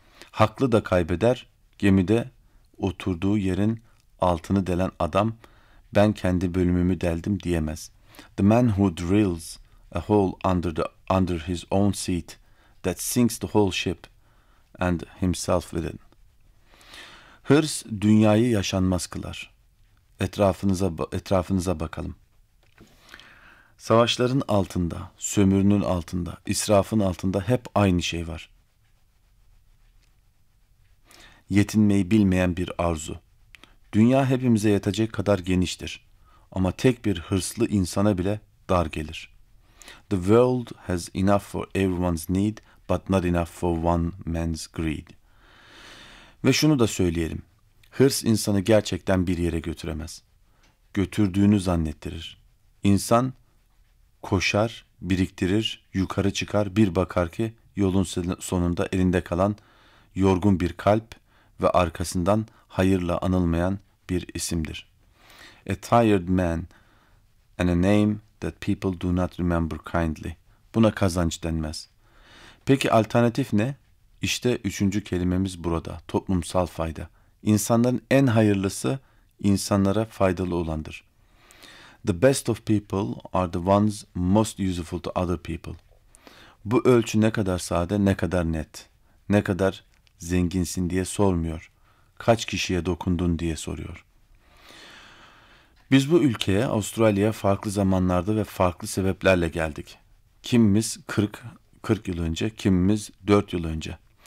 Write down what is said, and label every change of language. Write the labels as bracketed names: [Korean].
[Turkish] Haklı da kaybeder, gemide oturduğu yerin altını delen adam ben kendi bölümümü deldim diyemez. [English] The man who drills a hole under his own seat that sinks the whole ship and himself with it. [Turkish] Hırs dünyayı yaşanmaz kılar. Etrafınıza bakalım. Savaşların altında, sömürünün altında, israfın altında hep aynı şey var. Yetinmeyi bilmeyen bir arzu. Dünya hepimize yetecek kadar geniştir. Ama tek bir hırslı insana bile dar gelir. [English] The world has enough for everyone's need, but not enough for one man's greed. [Turkish] Ve şunu da söyleyelim. Hırs insanı gerçekten bir yere götüremez. Götürdüğünü zannettirir. İnsan koşar, biriktirir, yukarı çıkar, bir bakar ki yolun sonunda elinde kalan yorgun bir kalp ve arkasından hayırla anılmayan bir isimdir. [English] A tired man and a name that people do not remember kindly. [Turkish] Buna kazanç denmez. Peki alternatif ne? İşte üçüncü kelimemiz burada. Toplumsal fayda. İnsanların en hayırlısı insanlara faydalı olandır. [English] The best of people are the ones most useful to other people. [Turkish] Bu ölçü ne kadar sade, ne kadar net, ne kadar zenginsin diye sormuyor. Kaç kişiye dokundun diye soruyor. Biz bu ülkeye, Avustralya'ya farklı zamanlarda ve farklı sebeplerle geldik. Kimimiz 40 yıl önce, kimimiz 4 yıl önce.